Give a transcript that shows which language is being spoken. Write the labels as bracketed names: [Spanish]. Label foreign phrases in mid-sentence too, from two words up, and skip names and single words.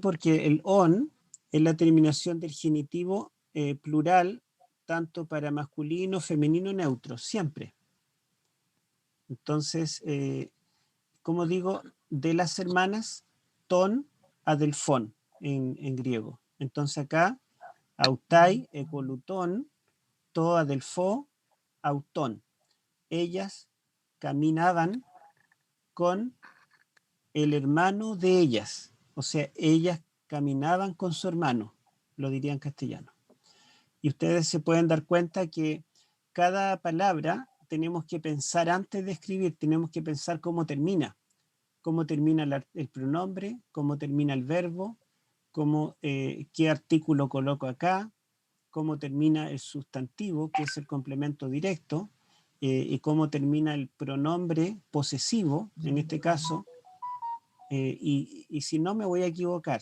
[Spanish] Porque el on es la terminación del genitivo plural, tanto para masculino, femenino, neutro, siempre. Entonces, como digo, de las hermanas, [Greek] τῶν, ἀδελφῶν [Spanish] en griego. Entonces acá, [Greek] αὗται, ἠκολούθουν, τῷ ἀδελφῷ, αὐτῶν. [Spanish] Ellas caminaban con el hermano de ellas. O sea, ellas caminaban con su hermano, lo diría en castellano. Y ustedes se pueden dar cuenta que cada palabra tenemos que pensar antes de escribir, tenemos que pensar cómo termina el pronombre, cómo termina el verbo, qué artículo coloco acá, cómo termina el sustantivo, que es el complemento directo, y cómo termina el pronombre posesivo, en este caso, y si no me voy a equivocar.